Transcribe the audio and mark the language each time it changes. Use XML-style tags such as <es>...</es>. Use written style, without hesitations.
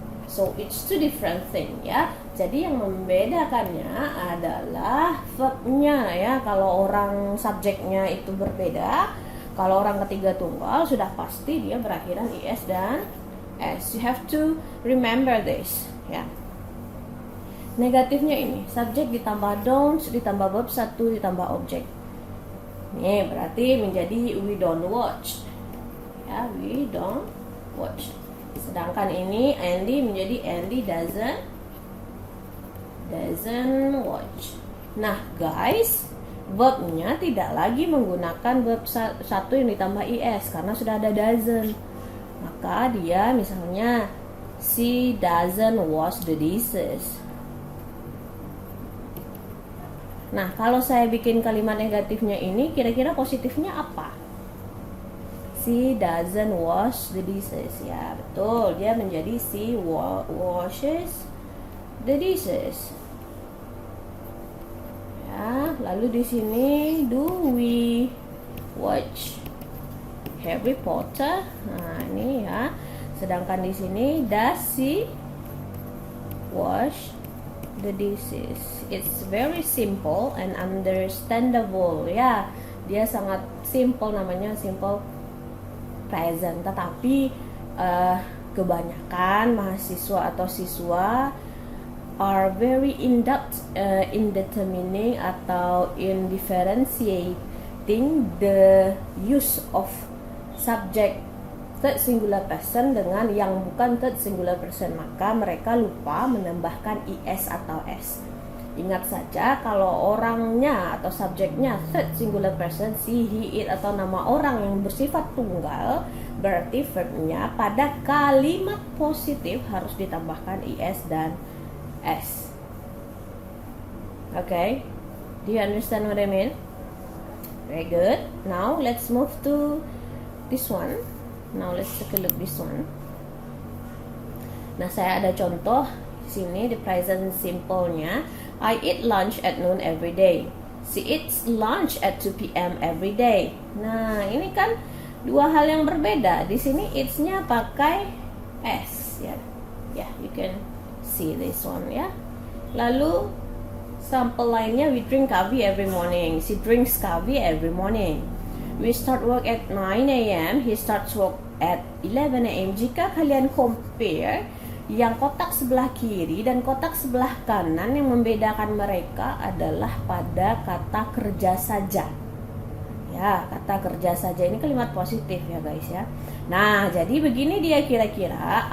<en>So it's two different thing, ya.</en> <id>Jadi yang membedakannya adalah verbnya, ya. Kalau orang subjeknya itu berbeda, kalau orang ketiga tunggal sudah pasti dia berakhiran is dan s.</id> <en>You have to remember this, ya.</en> <id>Negatifnya ini, subjek ditambah don't, ditambah verb 1, ditambah objek. Ini berarti menjadi</id> <en>we don't watch. Ya, we don't watch.</en> <id>Sedangkan ini Andy menjadi</id> <en>Andy doesn't watch.</en> <id>Nah, guys, verbnya tidak lagi menggunakan verb 1 yang ditambah is karena sudah ada doesn't. Maka dia misalnya</id> <en>she doesn't wash the dishes.</en> <id>Nah, kalau saya bikin kalimat negatifnya ini, kira-kira positifnya apa?</id> <en>She doesn't wash the dishes.</en> <id>Ya, betul. Dia menjadi</id> <en>she washes the dishes.</en> <id>Ya, lalu di sini</id> <en>do we watch Harry Potter?</en> <id>Nah, ini ya. Sedangkan di sini</id> <en>does she wash the dishes. It's very simple and understandable, ya.</en> <id>Dia sangat simple, namanya simple present. Tetapi kebanyakan mahasiswa atau siswa</id> <en>are very in-depth in determining atau in differentiating the use of subject third singular person</en> <id>dengan yang bukan</id> <en>third singular person,</en> <id>maka mereka lupa menambahkan is atau s. Ingat saja kalau orangnya atau subjeknya third singular person, she, he, it atau nama orang yang bersifat tunggal, berarti verbnya pada kalimat positif harus ditambahkan is dan s.</id> <en>Okay, do you understand what I mean? Very good. Now let's move to this one. Now let's take a look this one.</en> <id>Nah, saya ada contoh di sini di present simple-nya.</id> <en>I eat lunch at noon every day. She eats lunch at 2 p.m. every day.</en> <id>Nah, ini kan dua hal yang berbeda. Di sini it's-nya pakai s ya.</id> <en>Ya, you can see this one ya.</en> <id>Lalu sample lainnya,</id> <en>we drink coffee every morning. She drinks coffee every morning. We start work at 9 a.m. He starts work at 11 a.m.</en> <id>Jika kalian compare yang kotak sebelah kiri dan kotak sebelah kanan, yang membedakan mereka adalah pada kata kerja saja. Ya, kata kerja saja ini kalimat positif ya guys ya. Nah, jadi begini dia kira-kira.</id>